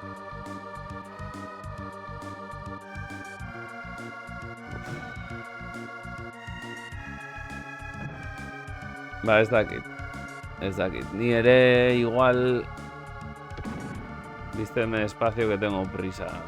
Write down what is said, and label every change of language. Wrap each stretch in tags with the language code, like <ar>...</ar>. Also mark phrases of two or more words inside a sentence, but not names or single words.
<eu>Ba, ez dakit. Ez dakit. Ni ere igual...</eu> <es>Vísteme espacio que tengo prisa.</es>